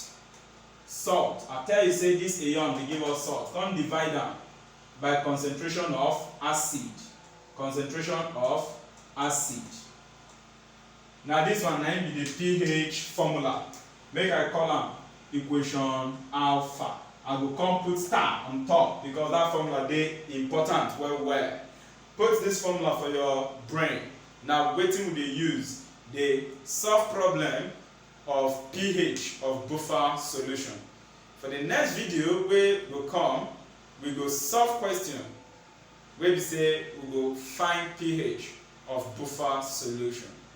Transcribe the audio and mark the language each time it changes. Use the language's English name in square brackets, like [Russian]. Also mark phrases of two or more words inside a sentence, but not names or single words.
[Nigerian Pidgin] I tell you say this ion dey give us salt. Come divide am by concentration of acid. Now this one na be the pH formula. Make I call am equation alpha. I go come put star on top because that formula dey important well. Put this formula for your brain. Now wetin we dey use dey solve problem of pH of buffer solution. For the next video wey go come, we go solve question wey be say we go find pH of buffer solution.